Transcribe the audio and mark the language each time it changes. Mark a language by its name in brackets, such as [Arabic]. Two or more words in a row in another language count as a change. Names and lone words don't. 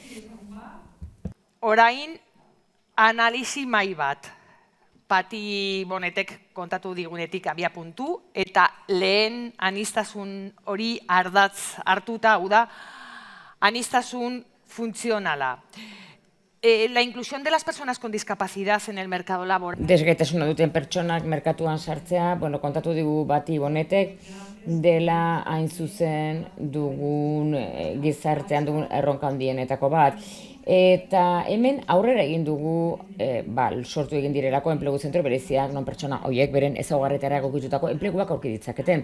[Basque] Orain, analisi mai bat. Pati Bonetek kontatu digunetik abia puntu, eta lehen aniztasun hori ardatz hartuta, hau da, aniztasun funtzionala. [Spanish] La inclusión de las personas con discapacidad en el mercado laboral. [Basque] Desgaitasuna duten pertsonak merkatuan sartzea, kontatu digu Pati Bonetek, dela hain zuzen dugun gizartean dugun erronka handienetako bat. Eta hemen aurrera egin dugu, sortu egin direlako enplegu zentro bereziak, non pertsona horiek beren ezaugarrietara egokitutako enpleguak aurki ditzaketen.